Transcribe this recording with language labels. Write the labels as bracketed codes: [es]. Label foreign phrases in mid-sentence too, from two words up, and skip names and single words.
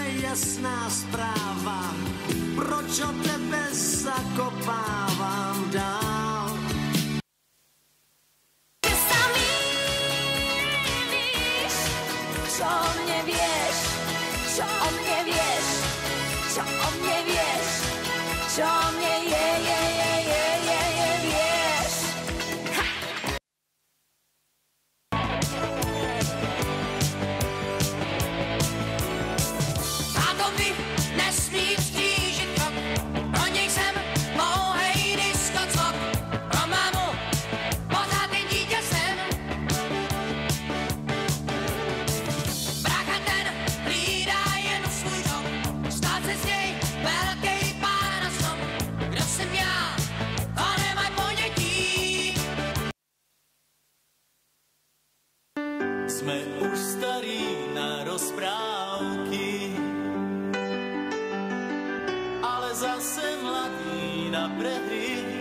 [cs] jasná správa, proč o tebe zakopávám dál. [sk] Čo o mne vieš, čo o mne vieš, čo o mne vieš, čo o mne vieš. [cs] A to mi nesmí stížit krok, pro něj jsem mohej diskocok, pro mámu pořád jen dítě jsem. Brácha ten hlídá jen svůj dom, stát se z něj velkej pán a snom. Kdo jsem já, to nemaj ponětí. [sk] Sme už starí na rozprávky, ale zase mladí na prehry.